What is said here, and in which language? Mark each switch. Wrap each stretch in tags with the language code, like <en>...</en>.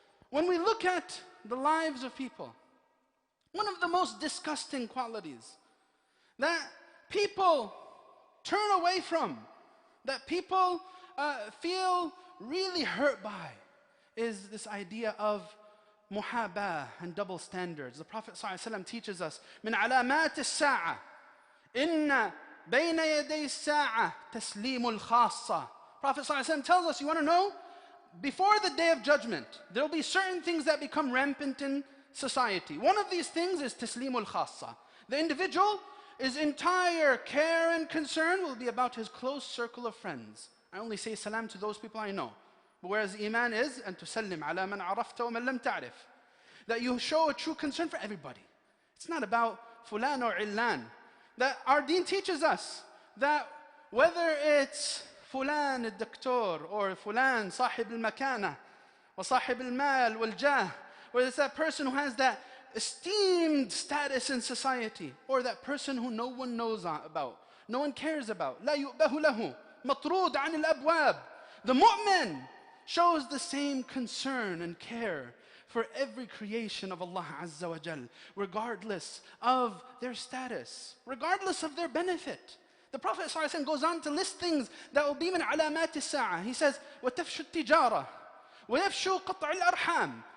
<en>When we look at the lives of people, one of the most disgusting qualities that people turn away from, that people feel really hurt by, is this idea of muhabah and double standards. The Prophet ﷺ teaches us,</en> <ar>من علامات الساعة إن بين يدي الساعة تسليم الخاصة.</ar> <en>Prophet ﷺ tells us, you want to know? Before the day of judgment, there will be certain things that become rampant in society. One of these things is taslimul khassa. The individual, his entire care and concern will be about his close circle of friends. I only say salam to those people I know. But whereas iman is,</en> <ar>أن تسلم على من عرفت ومن لم تعرف.</ar> <en>That you show a true concern for everybody. It's not about fulan or illan. That our deen teaches us that whether it's fulan al-doktor or</en> <ar>fulan sahib al-makana wa sahib al-mal wal-jah,</ar> <en>whether it's that person who has that esteemed status in society, or that person who no one knows about, no one cares about.</en> <ar>لا يؤبه له مطرود عن الأبواب.</ar> <en>The mu'min shows the same concern and care for every creation of Allah Azza wa Jal, regardless of their status, regardless of their benefit. The Prophet ﷺ goes on to list things that will be</en> <ar>min alamat as-sa'a.</ar> <en>He says,</en> <ar>وَتَفْشُ التِّجَارَةِ وَيَفْشُ قَطْعِ الْأَرْحَامِ.</ar>